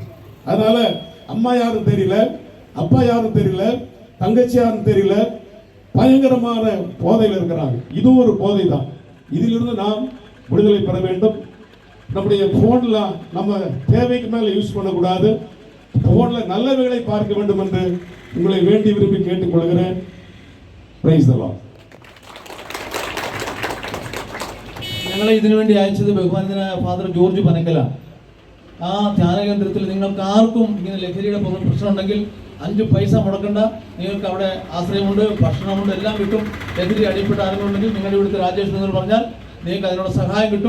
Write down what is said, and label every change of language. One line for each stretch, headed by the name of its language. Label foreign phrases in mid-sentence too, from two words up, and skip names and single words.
Tamil: அதனால அம்மா யாரும் தெரியல, அப்பா யாரும் தெரியல, தங்கச்சி யாரும் தெரியல, பயங்கரமான போதையில் இருக்கிறாங்க. இது ஒரு போதை தான். இதிலிருந்து நாம் விடுதலை பெற வேண்டும். நம்முடைய போன்ல நம்ம தேவைக்கு மேல யூஸ் பண்ணக்கூடாது. போன்ல நல்லவைகளை பார்க்க வேண்டும் என்று உங்களை வேண்டி விரும்பி கேட்டுக்கொள்கிறேன்.
English: Praise the Lord.
Malayalam: ഞങ്ങളെ ഇതിനു വേണ്ടി അയച്ചത് ബഹുമാനനായ ഫാദർ ജോർജ് പനക്കലാണ്. ആ ധ്യാനകേന്ദ്രത്തിൽ നിങ്ങൾക്ക് ആർക്കും ഇങ്ങനെ ലഹരിയുടെ പ്രശ്നം ഉണ്ടെങ്കിൽ 5 പൈസ മുടക്കണ്ട. നിങ്ങൾക്ക് അവിടെ ആശ്രയമുണ്ട്, ഭക്ഷണമുണ്ട്, എല്ലാം കിട്ടും. ലഹരി അടിപ്പെട്ട ആളുകളുണ്ടെങ്കിൽ നിങ്ങളുടെ ഇവിടുത്തെ രാജേഷ് എന്ന് പറഞ്ഞാൽ നിങ്ങൾക്ക് അതിനുള്ള സഹായം കിട്ടും.